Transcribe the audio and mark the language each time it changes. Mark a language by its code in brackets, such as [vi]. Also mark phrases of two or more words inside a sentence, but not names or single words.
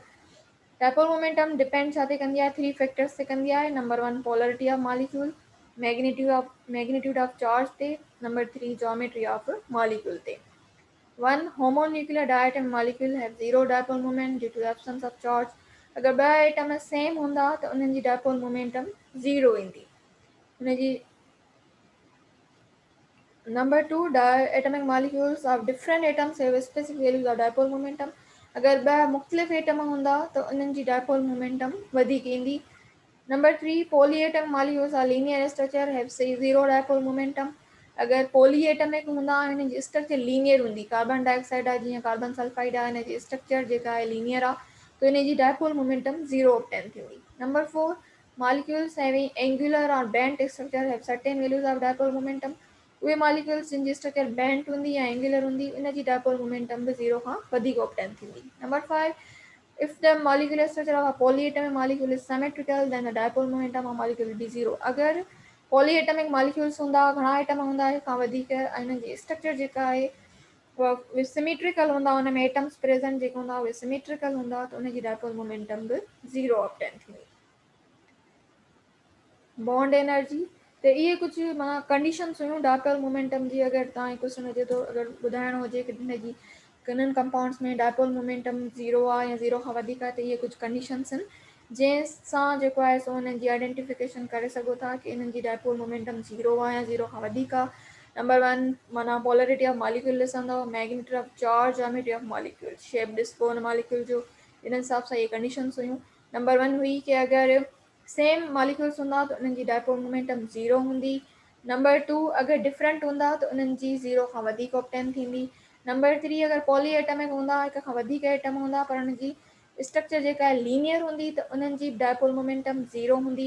[en] dipole momentum [sd] डिपेंड छा ते कंदी आहे 3 फैक्टर्स ते कंदी आहे. [en] number 1 polarity of molecule, magnitude of charge ते, number 3 geometry of molecule ते. 1 homonuclear diatom molecule have zero dipole moment due to absence of charge. [sd] अगरि ॿ एटम सेम हूंदा त उन्हनि जी [en] dipole momentum [sd] 0 ईंदी। [en] उनजी Number two, diatomic molecules of different atoms have specific values of dipole momentum. [sd] अगर ॿ मुख़्तलिफ़ एटम हूंदा त उन्हनि जी [en] dipole momentum [sd] वधीक ईंदी। [en] Number three, polyatomic molecules are linear structure have say zero dipole momentum. [sd] अगर polyatomic हूंदा हिन जी [en] structure linear [sd] हूंदी, [en] carbon dioxide [sd] आहे जीअं [en] carbon sulfide [sd] आहे, हिन जी स्ट्रक्चर जेका आहे लीनियर आहे, तो हिन जी [en] dipole momentum 0 obtain [sd] थींदी। [en] Number four, molecules having angular or bent structure have certain values of dipole momentum. [sd] उहे मॉलिक्यूल्स जिन जी स्ट्रक्चर बेंट हूंदी या एंगुलर हूंदी, इन जी [en] dipole momentum [sd] बि 0 खां वधीक ऑब्टेन थींदी। [en] नंबर 5, if the molecular structure of a polyatomic molecule is symmetrical then the dipole momentum of molecule will be 0. [sd] अगर [en] polyatomic molecules [sd] हूंदा, घणा एटम हूंदा हिक खां वधीक, इन जी स्ट्रक्चर जेका आहे उहा सिमेट्रिकल हूंदा, उन में [en] atoms present [sd] जेके हूंदा उहे सिमेट्रिकल हूंदा, त उन जी [en] dipole momentum [sd] बि 0 ऑब्टेन थींदी। [en] bond energy, [sd] त इहे कुझु माना कंडीशन्स हुयूं [en] dipole momentum [sd] जी। अगरि तव्हांखे क्वेश्चन हुजे थो, अगरि ॿुधाइणो हुजे कि हिन जी किननि कंपाउंड्स में [en] dipole momentum [sd] 0 आहे या 0 खां वधीक आहे, त इहे कुझु कंडीशन्स आहिनि जंहिंसां जेको आहे सो हुननि जी आइडेंटिफिकेशन करे सघो था कि इन्हनि जी [en] dipole momentum [sd] 0 आहे या 0 खां वधीक आहे। नंबर 1, माना [en] polarity of molecule [sd] ॾिसंदव, [en] magnitude of charge, geometry of molecule, shape [sd] ॾिसबो हुन मॉलिक्यूल जो, इन हिसाब सां इहे कंडीशन्स हुयूं। नंबर 1 हुई कि अगरि [en] same molecules [sd] हूंदा त उन्हनि जी [en] dipole momentum [sd] 0 हूंदी। नंबर 2, अगरि डिफरेंट हूंदा त उन्हनि जी 0 खां वधीक ऑब्टेन थींदी। नंबर 3, अगरि [en] poly atomic [sd] हूंदा, हिक खां वधीक एटम हूंदा पर उन जी स्ट्रक्चर जेका आहे लीनियर हूंदी, त उन्हनि जी [en] dipole momentum [sd] 0 हूंदी।